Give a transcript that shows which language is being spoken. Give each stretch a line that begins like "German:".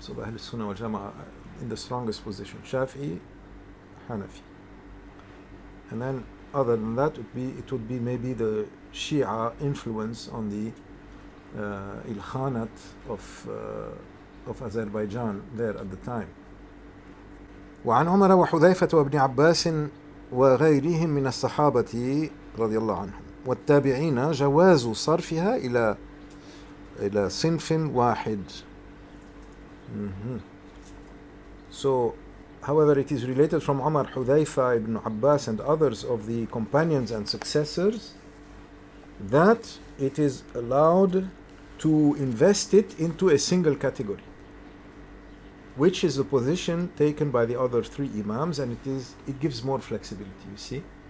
English: So Ahl Sunnah wal Jama'ah in the strongest position, Shafi'i, Hanafi. And then other than that, it would be maybe the Shia influence on the Ilkhanat of Azerbaijan there at the time.
Arabic: وعن عمر وحذيفة وابن عباس وغيرهم من الصحابة رضي الله عنهم والتابعين جواز صرفها إلى صنف واحد.
English: So, however, it is related from Umar, Hudhayfa, Ibn Abbas and others of the companions and successors that it is allowed to invest it into a single category, which is the position taken by the other 3 Imams, and it gives more flexibility, you see.